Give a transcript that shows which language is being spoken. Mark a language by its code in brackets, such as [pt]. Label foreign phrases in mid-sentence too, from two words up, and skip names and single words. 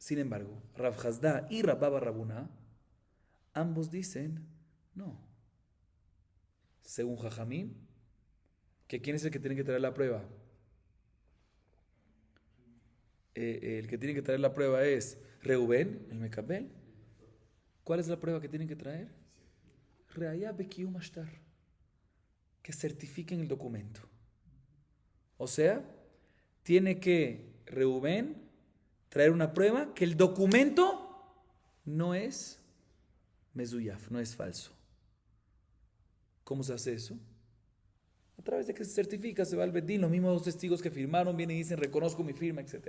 [es] Sin embargo, Rav Hasda y Rabba bar Rabuna, ambos dicen, no. Según Jajamim, que ¿quién es el que tiene que traer la prueba? El que tiene que traer la prueba es Reubén, el Mekabel. ¿Cuál es la prueba que tienen que traer? [arc] ראיה בקיום שטר, [es] que certifiquen el documento. O sea, tiene que Reubén traer una prueba que el documento no es mezuyaf, no es falso. ¿Cómo se hace eso? A través de que se certifica, se va al Bedín, los mismos dos testigos que firmaron vienen y dicen reconozco mi firma, etc.